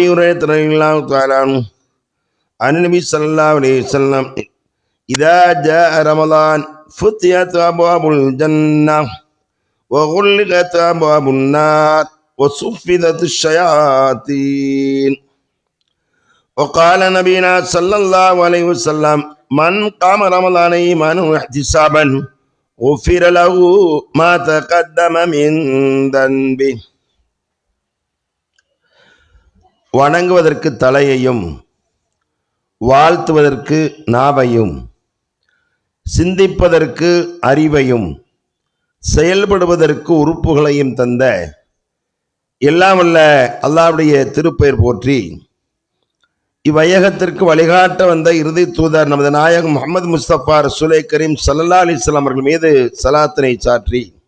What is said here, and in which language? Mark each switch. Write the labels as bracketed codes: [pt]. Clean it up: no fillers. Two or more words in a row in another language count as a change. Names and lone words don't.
[ar] هريرة رضي الله تعالى عنه عن النبي صلى الله عليه وسلم إذا جاء رمضان فتحت أبواب الجنة وغلقت أبواب النار وصفدت الشياطين وقال نبينا صلى الله عليه وسلم من قام رمضان إيمانا واحتسابا غفر له ما تقدم من ذنبه. [ta] வணங்குவதற்கு தலையையும் வாழ்த்துவதற்கு நாவையும் சிந்திப்பதற்கு அறிவையும் செயல்படுவதற்கு உறுப்புகளையும் தந்த எல்லாம் வல்ல அல்லாஹ்வுடைய திருப்பெயர் போற்றி இவ்வையகத்திற்கு வழிகாட்ட வந்த இறுதி தூதர் நமது நாயகம் முஹம்மது முஸ்தபா [ar] رسول كريم صلى الله عليه وسلم [ta] அவர்கள் மீது சலாத்தினை சாற்றி